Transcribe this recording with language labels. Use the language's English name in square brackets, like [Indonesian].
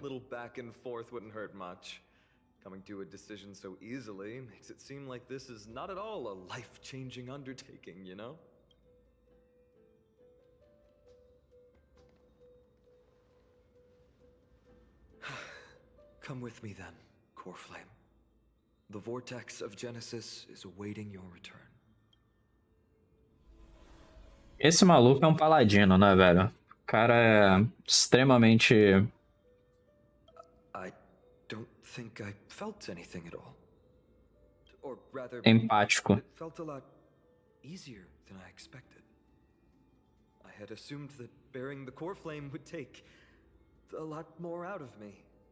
[English] A little back and forth wouldn't hurt much. Coming to a decision so easily makes it seem like this is not at all a life-changing undertaking, you know? Come with me then, Core Flame. The vortex of Genesis is awaiting your return. [Portuguese] Esse maluco é um paladino, né, velho? O cara é extremamente... [English] I don't think I felt anything at all. Or rather, [Portuguese] empático. [English] it felt a lot easier than I expected. I I had assumed that bearing the core flame would take a lot more out of me.